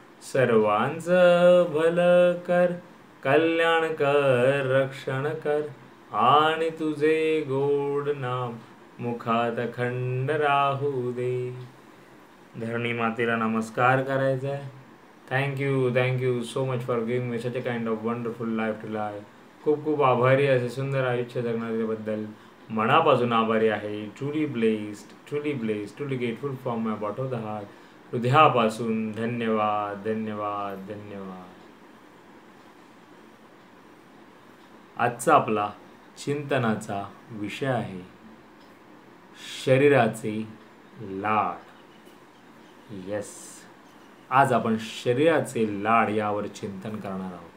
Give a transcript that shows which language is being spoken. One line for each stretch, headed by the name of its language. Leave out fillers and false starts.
Marathi: सर्वांचं भलं कर, कल्याण कर, रक्षण कर, आणि तुझे गोड नाम मुखात अखंड राहू दे. धरणी मातेला नमस्कार करायचा आहे.
English: Thank you so much for giving me such a kind of wonderful life to live.
Marathi: खूप खूप आभारी असे सुंदर आयुष्य जगण्याबद्दल मनापासून आभारी आहे.
English: Truly blessed, truly grateful from my bottom of the heart.
Marathi: हृदयापासून धन्यवाद धन्यवाद धन्यवाद. आजचा आपला चिंतनाचा विषय आहे शरीराचे लाड. येस, आज आपण शरीराचे लाड यावर चिंतन करणार आहोत.